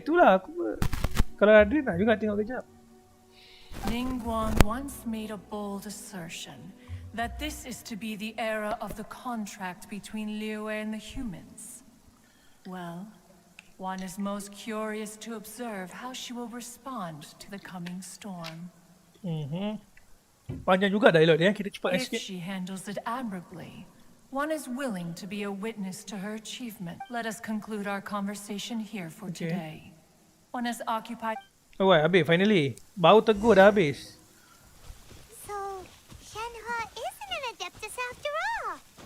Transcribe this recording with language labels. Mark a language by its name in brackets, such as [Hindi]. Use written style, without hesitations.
[Malay] Itulah aku kalau ada nak juga tengok kejap. [English] Ningguang once made a bold assertion that this is to be the era of the contract between Liyue and the humans. Well, one is most curious to observe how she will respond to the coming storm. [Malay] Panjang juga dialog dia, kita cepat [English] If [Malay] sikit. [English] she handles it admirably, one is willing to be a witness to her achievement. Let us conclude our conversation here for today. One is occupied. [Malay] Alright, habis finally. Bau tegur dah habis. [English] So, Shenhe isn't an adeptus after all.